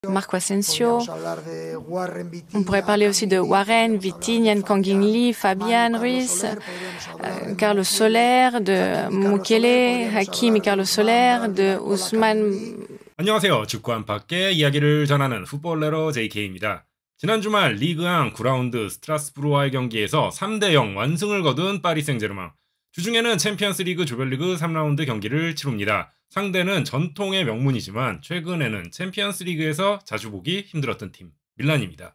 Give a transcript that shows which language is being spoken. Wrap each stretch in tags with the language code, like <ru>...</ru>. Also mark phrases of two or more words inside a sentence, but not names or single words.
<fr>Marco Asensio. On pourrait parler aussi de Warren, Vitinha, Kang-in Lee, Fabian Ruiz, Carlos Soler, de Mukele, Hakim et Carlos Soler, de Ousmane.</fr> <ko>안녕하세요. 축구 안팎의 이야기를 전하는 풋볼레러 JK입니다. 지난 주말 리그1 9라운드 스트라스부르와의 경기에서 3대0 완승을 거둔 파리 생제르맹. 주중에는 챔피언스리그 조별리그 3라운드 경기를 치릅니다. 상대는 전통의 명문이지만 최근에는 챔피언스리그에서 자주 보기 힘들었던 팀 밀란입니다.</ko>